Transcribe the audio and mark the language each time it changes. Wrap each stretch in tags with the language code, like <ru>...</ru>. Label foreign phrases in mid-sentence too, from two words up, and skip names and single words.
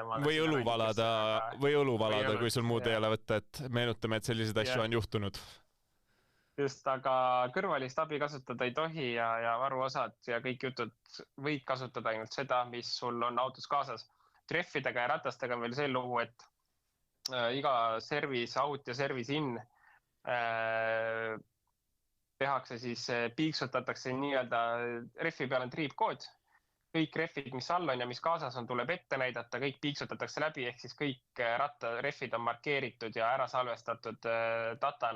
<et>Või õlu valada, kui sul muud ei ole võtta, et meenutame, et sellised asju on juhtunud. Just, aga kõrvalist abi kasutada ei tohi ja varuosad ja kõik jutud võid kasutada ainult seda, mis sul on autos kaasas. Treffidega ja ratastega on veel see lugu, et iga</et> <en>service out</en> <et>ja</et> <en>service in</en> <et>tehakse siis, piiksutatakse nii-öelda, reffi peal on triipkood. Kõik reffid, mis all on ja mis kaasas on, tuleb ette näidata, kõik piiksutatakse läbi, ehk siis kõik rattareffid on markeeritud ja ära salvestatud datana.</et>